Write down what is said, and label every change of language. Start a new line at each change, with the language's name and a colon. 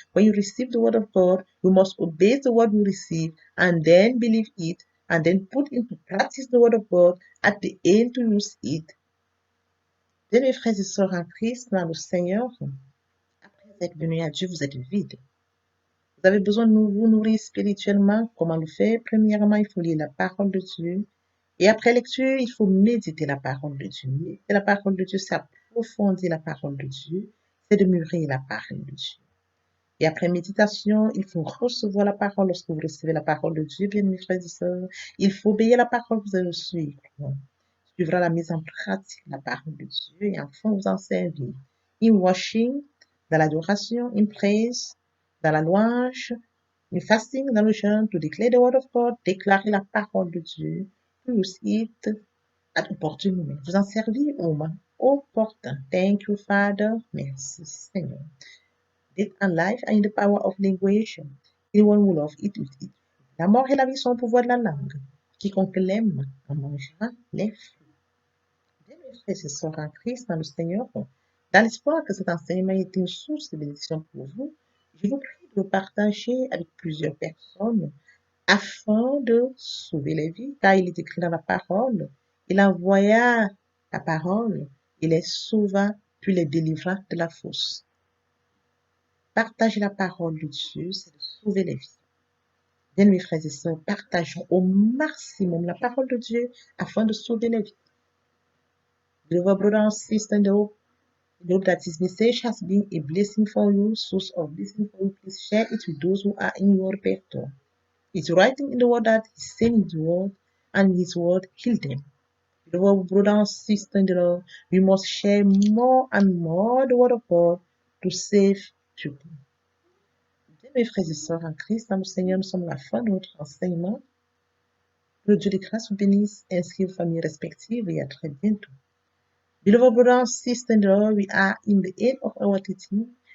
English: When you receive the word of God, you must obey the word you receive and then believe it and then put into practice the word of God at the end to use it.
French: Bien, mes frères et sœurs en Christ, dans le Seigneur, après être venu à Dieu, vous êtes vide. Vous avez besoin de vous nourrir spirituellement. Comment le faire? Premièrement, il faut lire la parole de Dieu. Et après lecture, il faut méditer la parole de Dieu. Méditer la parole de Dieu, c'est approfondir la parole de Dieu, c'est de mûrir la parole de Dieu. Et après méditation, il faut recevoir la parole. Lorsque vous recevez la parole de Dieu, bien mes frères et sœurs, il faut obéir la parole que vous avez reçue. Suivra la mise en pratique de la parole de Dieu et enfin vous en servir.
English: In worship,
French: dans l'adoration,
English: in praise,
French: dans la louange,
English: in fasting,
French: dans le jeûne,
English: to declare the word of God,
French: déclarer la parole de Dieu,
English: to use it at opportune moment.
French: Vous en servir au moment opportun.
English: Thank you, Father.
French: Merci, Seigneur.
English: Death and life are in the power of language. Anyone who loves it will eat.
French: La mort et la vie sont au pouvoir de la langue. Quiconque l'aime en mangera les fruits. Bien, mes frères et sœurs en Christ, dans le Seigneur, dans l'espoir que cet enseignement ait été une source de bénédiction pour vous, je vous prie de le partager avec plusieurs personnes afin de sauver les vies, car il est écrit dans la parole, il envoya la parole, il les sauva, puis les délivra de la fosse. Partager la parole de Dieu, c'est de sauver les vies. Bien, mes frères et sœurs, partageons au maximum la parole de Dieu afin de sauver les vies.
English: Beloved brother and sister, in the hope that this message has been a blessing for you, source of blessing for you. Please share it with those who are in your repertoire. It's writing in the word that He's saying His word, and His word healed them. Beloved brother and sister in the Lord, we must share more and more the word of God to save people.
French: Bien, mes frères et sœurs en Christ, dans le Seigneur, nous sommes à la fin de notre enseignement. Que le Dieu de grâce vous bénisse, ainsi vos familles respectives, et à très bientôt.
English: Beloved brothers and sisters in the Lord, we are in the end of our teaching.